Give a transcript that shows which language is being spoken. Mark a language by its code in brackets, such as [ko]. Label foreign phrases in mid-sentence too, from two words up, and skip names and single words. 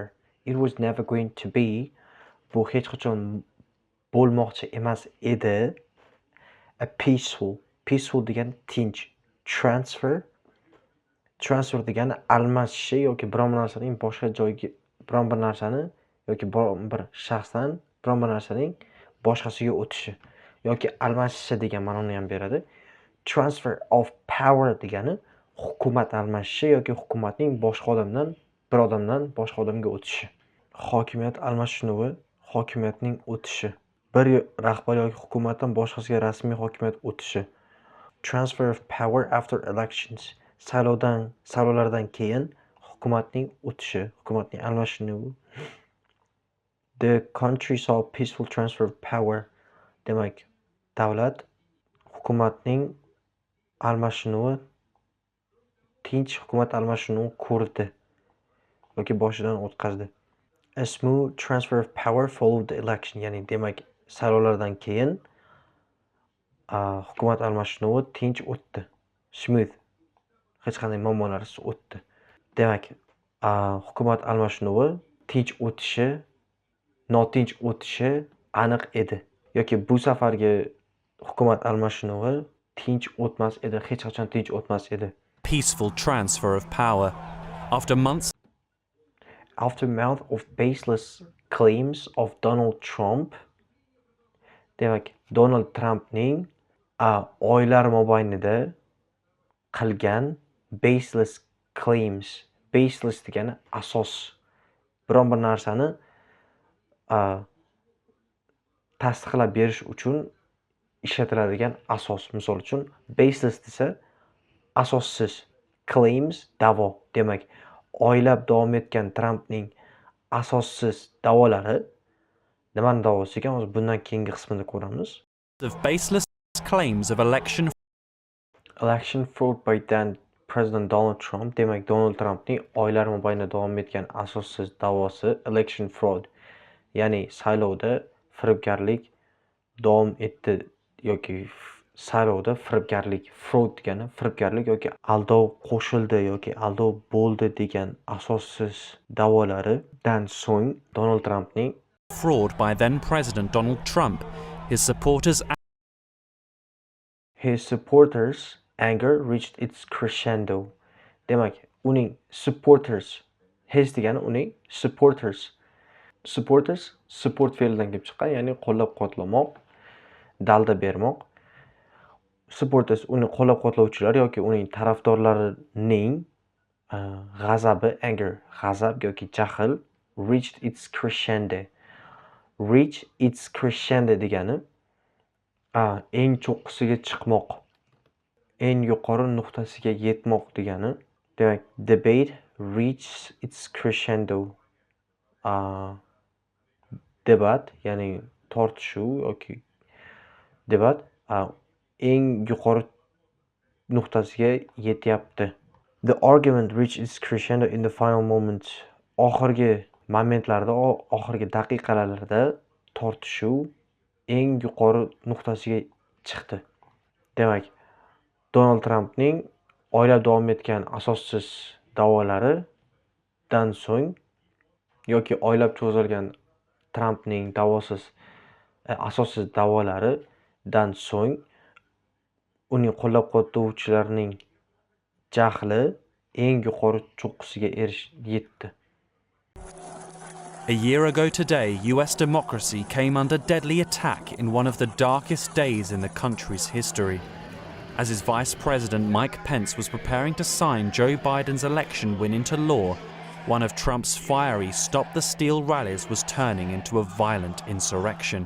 [en] It was never going to be [uz] bu hech qachon bo'lmoqchi emas edi. [en] A peaceful [uz] degan tinch. Transfer degani almashishi yoki biron narsaning boshqa joyga biron bir narsani yoki biron bir shaxsdan biron bir narsaning boshqasiga o'tishi yoki almashishi degan ma'noni ham beradi. [en] Transfer of power [uz] degani hukumat almashishi yoki hukumatning boshqa odamdan bir odamdan boshqa odamga o'tishi. Hokimiyat almashinuvi, hokimiyatning o'tishi. Bir rahbar yoki hukumatdan boshqasiga rasmiy hokimiyat o'tishi. [en] Transfer of power after elections. [uz] Saylovlardan keyin hukumatning o'tishi, hukumatning almashinuvi. [en] The country saw peaceful transfer of power. [uz] Demak, davlat hukumatning almashinuvi, tinch hukumat almashinuvi ko'rdi yoki boshidan o'tkazdi. [en] A smooth transfer of power followed the election. [uz] Ya'ni demak, saylovlardan keyin hukumat almashinuvi tinch o'tdi. Smooth. Hech qanday muammolarsiz o'tdi. Demak, hukumat almashinuvi tinch o'tishi, notinch o'tishi aniq edi. Yoki bu safargi hukumat almashinuvi tinch o'tmas edi, hech qachon tinch o'tmas edi. [en] Peaceful transfer of power. After months of baseless claims of Donald Trump. [uz] Demak, Donald Trumpning oylar mobaynida qilgan [en] baseless claims. [uz] Baseless degani asos. Biron bir narsani tasdiqlab berish uchun ishlatiladigan asos. Misol uchun, baseless desa asossiz, claims da'vo. Demak, oylab davom etgan Trampning asossiz da'volari nimani da'vosi ekan? Hozir bundan keyingi qismini ko'ramiz. [en] Of baseless claims of election fraud by then President Donald Trump. [uz] Demak, Donald Trumpning oylar mobaynida davom etgan asossiz da'vosi [en] election fraud. [uz] Ya'ni saylovda firibgarlik davom etdi yoki saylovda firibgarlik, fraud degani firibgarlik yoki aldov qo'shildi yoki aldov bo'ldi degan asossiz da'volaridan so'ng Donald Trumpning [en] fraud by then-President Donald Trump, his supporters' anger reached its crescendo. [uz] Demak, uning supporters, his degani uning supporters, support fe'lidan kelib chiqqan, ya'ni qo'llab-quvvatlamoq. dalda bermoq. Supporters uni qo'llab-quvvatlovchilar yoki uning tarafdorlarining g'azabi, anger, g'azab yoki jahl [en] reached its crescendo. Reach its crescendo [uz] degani eng cho'qqisiga chiqmoq, eng yuqori nuqtasiga yetmoq degani. Demak, [en] debate reached its crescendo. [uz] Debat, ya'ni tortishuv yoki debat eng yuqori nuqtasiga yetyapti. [en] The argument reached its crescendo in the final moments. [uz] Oxirgi momentlarda, oxirgi daqiqalarda tortishuv eng yuqori nuqtasiga chiqdi. Demak, Donald Trumpning oylab davom etgan asossiz da'volaridan so'ng yoki oylab cho'zilgan Trumpning asossiz da'volaridan so'ng uning qo'llab-quvvatlovchilarining jahli eng yuqori cho'qqisiga yetdi. [en] A year ago today, US democracy came under deadly attack in one of the darkest days in the country's history. As his Vice President Mike Pence was preparing to sign Joe Biden's election win into law, one of Trump's fiery Stop the Steal rallies was turning into a violent insurrection.